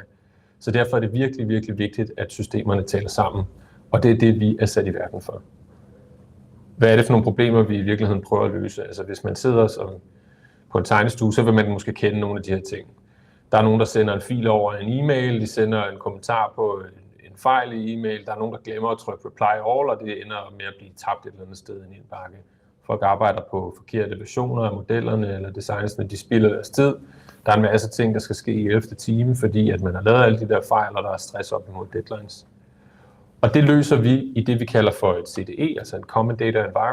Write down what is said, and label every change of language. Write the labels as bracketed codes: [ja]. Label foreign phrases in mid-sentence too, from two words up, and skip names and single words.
[da] Så derfor er det virkelig, virkelig vigtigt, at systemerne taler sammen, og det er det, vi er sat i verden for. Hvad er det for nogle problemer, vi i virkeligheden prøver at løse? Altså hvis man sidder på en tegnestue, så vil man måske kende nogle af de her ting. Der er nogen, der sender en fil over en e-mail, de sender en kommentar på en fejl i e-mail, der er nogen, der glemmer at trykke [en] reply all, [da] og det ender med at blive tabt et eller andet sted i en indbakke. Folk arbejder på forkerte versioner af modellerne eller designsene, de spilder deres tid. Der er en masse ting, der skal ske i 11. time, fordi at man har lavet alle de der fejl, og der er stress op imod deadlines. Og det løser vi i det, vi kalder for et CDE, altså en [en] Common Data Environment.